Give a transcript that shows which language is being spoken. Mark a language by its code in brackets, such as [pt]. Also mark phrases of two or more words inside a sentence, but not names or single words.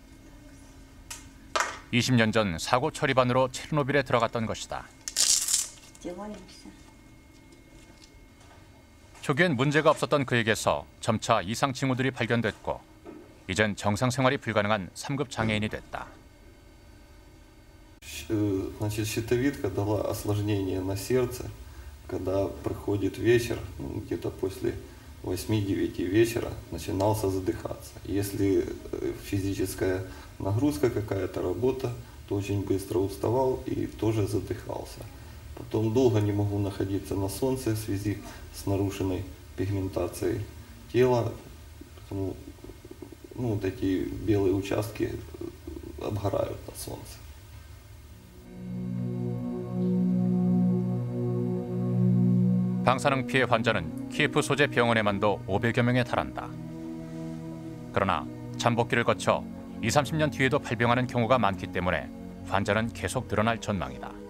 [ko] 20년 전 사고 처리반으로 체르노빌에 들어갔던 것이다. 초기엔 문제가 없었던 그에게서 점차 이상 징후들이 발견됐고 이젠 정상 생활이 불가능한 3급 장애인이 됐다. [ru] Значит, щитовидка дала осложнение на сердце, когда проходит вечер, где-то после 8-9 вечера начинался задыхаться. Если физическая нагрузка, какая-то работа, то очень быстро уставал и тоже задыхался. Потом долго не могу находиться на солнце в связи с нарушенной пигментацией тела, потому вот эти белые участки обгорают на солнце. [ko] 방사능 피해 환자는 키예프 소재 병원에만도 500여 명에 달한다. 그러나 잠복기를 거쳐 20-30년 뒤에도 발병하는 경우가 많기 때문에 환자는 계속 늘어날 전망이다.